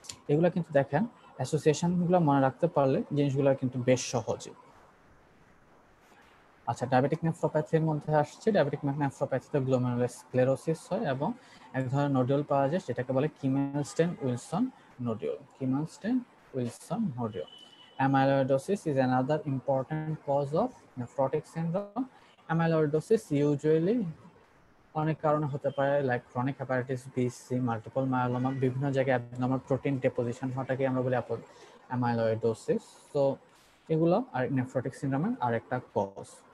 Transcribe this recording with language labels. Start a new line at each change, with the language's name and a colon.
Bangla: এগুলো কিন্তু দেখেন অ্যাসোসিয়েশনগুলো মনে রাখতে পারলে জিনিসগুলো কিন্তু বেশ সহজই। আচ্ছা, ডায়াবেটিক নেফ্রোপ্যাথির মধ্যে আসছে। ডায়াবেটিক নেফ্রোপ্যাথিতে গ্লোমেরুলোস্ক্লেরোসিস হয় এবং এক ধরনের নোডিউল পাওয়া যায়, যেটাকে বলে কিমেলস্টেন-উইলসন nodule. কিমেলস্টেন-উইলসন nodule.
English: Amyloidosis is another important cause of nephrotic syndrome.
Bangla: Amyloidosis usually অনেক কারণে হতে পারে, like chronic hepatitis B, C, multiple myeloma, বিভিন্ন জায়গায় অ্যাবনর্মাল প্রোটিন ডেপোজিশন হওয়াটাকে আমরা বলি অ্যামাইলয়েডোসিস। তো এগুলো আর নেফ্রোটিক সিনড্রোমের আরেকটা কজ।